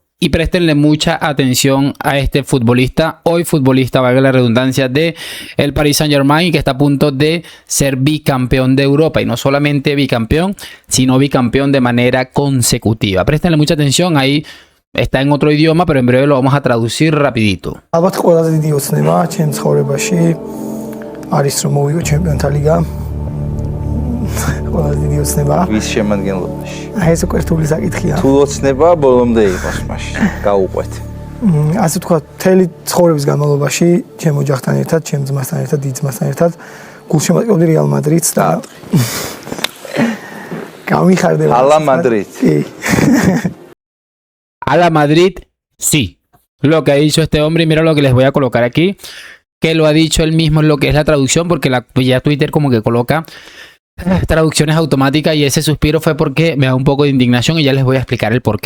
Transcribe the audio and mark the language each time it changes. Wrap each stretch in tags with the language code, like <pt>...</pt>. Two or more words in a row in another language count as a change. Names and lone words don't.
<es>Y préstenle mucha atención a este futbolista, hoy futbolista, valga la redundancia, de el Paris Saint-Germain, que está a punto de ser bicampeón de Europa. Y no solamente bicampeón, sino bicampeón de manera consecutiva. Préstenle mucha atención, ahí está en otro idioma, pero en breve lo vamos a traducir rapidito.</es> <ka>ყველაზე დიდი ოცნება ვის შემადგენლობაში? ეს უკვე რთული საკითხია. თუ ოცნება ბოლომდე იყოს მაშინ. გაუყვეთ. ასე ვთქვათ, მთელი ცხოვრების განმავლობაში ჩემ ოჯახთან ერთად, ჩემ ძმასთან ერთად, დიდძმასთან ერთად გულშემატკივრობდი რეალ მადრიდს და გამიხარდება. ალა მადრიდ.</ka> <es>Ala Madrid, sí. Lo que ha dicho este hombre, y mira lo que les voy a colocar aquí, que lo ha dicho él mismo en lo que es la traducción, porque ya Twitter como que coloca traducciones automáticas y ese suspiro fue porque me da un poco de indignación y ya les voy a explicar el por qué.</es>